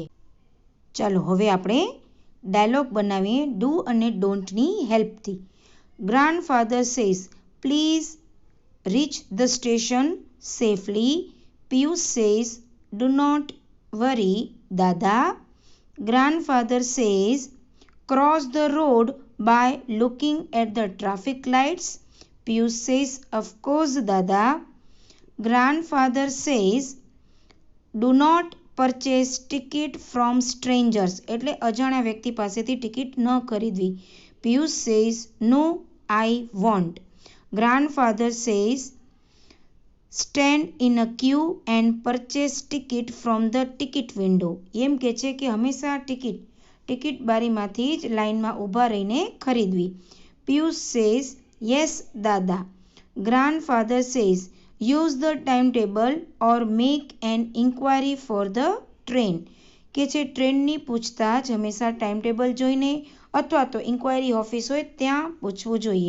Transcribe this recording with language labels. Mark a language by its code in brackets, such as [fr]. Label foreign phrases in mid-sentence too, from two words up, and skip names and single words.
[gu] ચાલો હવે આપણે ડાયલોગ બનાવીએ ડુ અને ડોન્ટની હેલ્પથી. [en] Grandfather says please reach the station safely. Piyush says do not worry Dada. Grandfather says cross the road by looking at the traffic lights. Piyush says, of course, Dada. Grandfather says, do not purchase ticket from strangers. [gu] એટલે અજાણ્યા વ્યક્તિ પાસેથી ટિકિટ ન ખરીદવી. [en] Piyush says, no, I won't. Grandfather says, stand in a queue and purchase ticket from the ticket window. [gu] એમ કે છે કે હંમેશા ટિકિટ બારીમાંથી જ લાઇનમાં ઊભા રહીને ખરીદવી. [en] Piyush says yes Dada. Grandfather says use the time table or make an inquiry for the train. [gu] કે છે ટ્રેનની પૂછતાછ હંમેશા [en] time table [gu] જોઈને અથવા તો [en] inquiry office [gu] હોય ત્યાં પૂછવું જોઈએ.